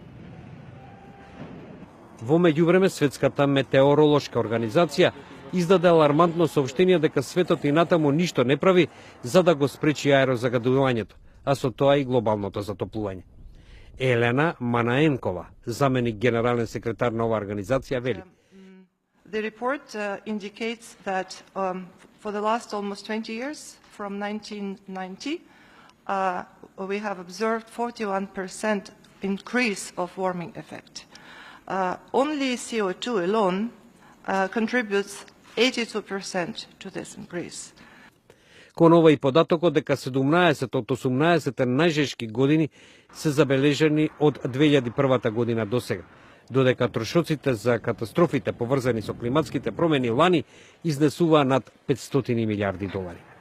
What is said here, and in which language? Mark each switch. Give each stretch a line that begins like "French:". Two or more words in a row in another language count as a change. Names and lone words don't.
Macedonian: Во меѓувреме Светската метеоролошка организација издаде алармантно соопштение дека светот и натаму ништо не прави за да го спречи аерозагадувањето, а со тоа и глобалното затоплување. Елена Манаенкова, заменик генерален секретар на оваа организација, вели:
English: The report indicates that for the last almost 20 years, from 1990, we have observed 41% increase of warming effect. Only CO2 alone contributes 82% to this increase.
Macedonian: Кон ова и податокот дека 17 од 18 најжешки години се забележани од 2001 година до сега, додека трошоците за катастрофите поврзани со климатските промени лани изнесуваа над 500 милиарди долари.